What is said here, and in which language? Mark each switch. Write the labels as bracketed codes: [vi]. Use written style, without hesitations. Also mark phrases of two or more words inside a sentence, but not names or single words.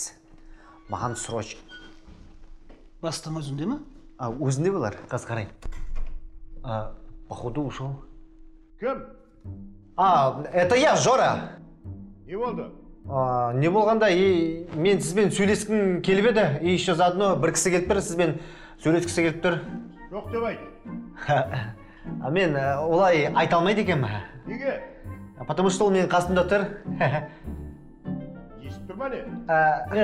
[kk] Маған срочно. Бастың өзінде ме? Өзінде болар, қаз қарайын. [ru] Походу ушел. [kk] Кім? [ru] Это я, Жора. [kk] Не болды? Не болғанда, мен сізбен сөйлескім келіп еді, [ru] и еще заодно [kk] бір кісі келіп тұр, сізбен сөйлескісі келіп тұр. Жоқ деп айт. Мен олай айта алмайды екенмін. Неге? [ru] Потому что [kk] ол менің қасымда тұр. Естіп тұр ма не?